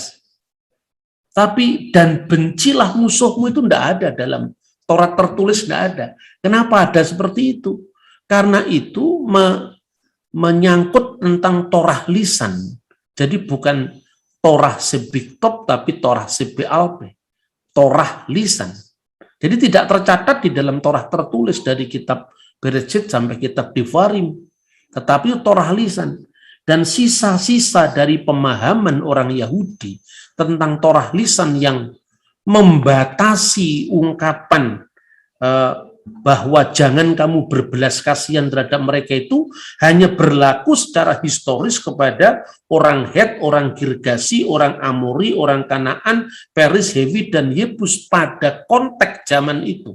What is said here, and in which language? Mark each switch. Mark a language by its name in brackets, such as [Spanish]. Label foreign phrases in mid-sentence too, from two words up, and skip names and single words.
[Indonesian] Tapi dan bencilah musuhmu itu tidak ada dalam Taurat tertulis, tidak ada. Kenapa ada seperti itu? Karena itu menyangkut tentang Torah lisan. Jadi bukan [Hebrew] תורה שבכתב [Indonesian] tapi [Hebrew] תורה שבעל פה. [Indonesian] Torah lisan. Jadi tidak tercatat di dalam Torah tertulis dari kitab Bereshit sampai kitab Devarim. Tetapi Torah lisan. Dan sisa-sisa dari pemahaman orang Yahudi tentang Torah lisan yang membatasi ungkapan bahwa jangan kamu berbelas kasihan terhadap mereka itu hanya berlaku secara historis kepada orang Het, orang Girgasi, orang Amori, orang Kanaan, Peris, Hewi, dan Yebus pada konteks zaman itu.